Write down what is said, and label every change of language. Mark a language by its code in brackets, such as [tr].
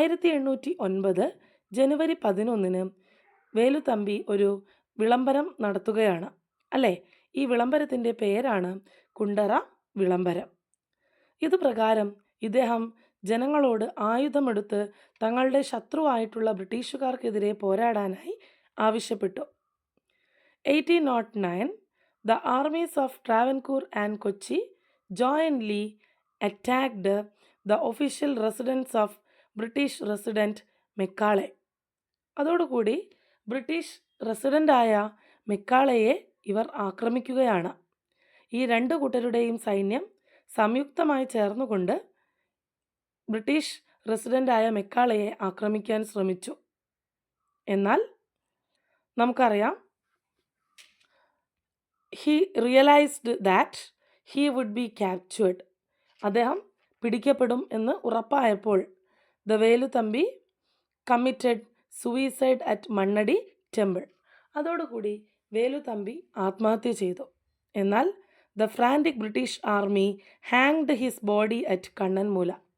[ml] 1809 ജനുവരി 11 വേലുത്തമ്പി ഒരു വിളംബരം നടത്തുകയാണ് അല്ലേ? ഈ വിളംബരത്തിൻ്റെ പേരാണ് കുണ്ടറ വിളംബരം. ഇതുപ്രകാരം ഇദ്ദേഹം ജനങ്ങളോട് ആയുധമെടുത്ത് തങ്ങളുടെ ശത്രുവായിട്ടുള്ള ബ്രിട്ടീഷുകാർക്കെതിരെ പോരാടാനായി ആവശ്യപ്പെട്ടു. [en] 1809 the armies of Travancore and Kochi jointly attacked the official residence of British resident Macaulay. [ml] അതോടുകൂടി ബ്രിട്ടീഷ് റെസിഡൻ്റായ മെക്കാളയെ ഇവർ ആക്രമിക്കുകയാണ്. ഈ രണ്ട് കൂട്ടരുടെയും സൈന്യം സംയുക്തമായി ചേർന്നുകൊണ്ട് ബ്രിട്ടീഷ് റെസിഡൻ്റായ മെക്കാളയെ ആക്രമിക്കാൻ ശ്രമിച്ചു. എന്നാൽ നമുക്കറിയാം, [en] he realized that he would be captured. [ml] അദ്ദേഹം പിടിക്കപ്പെടും എന്ന് ഉറപ്പായപ്പോൾ [en] The Velu Thampi committed suicide at Mannadi temple. [ml] അതോടുകൂടി വേലുത്തമ്പി ആത്മഹത്യ ചെയ്തു. എന്നാൽ [en] The frantic British army hanged his body at Kannanmoola.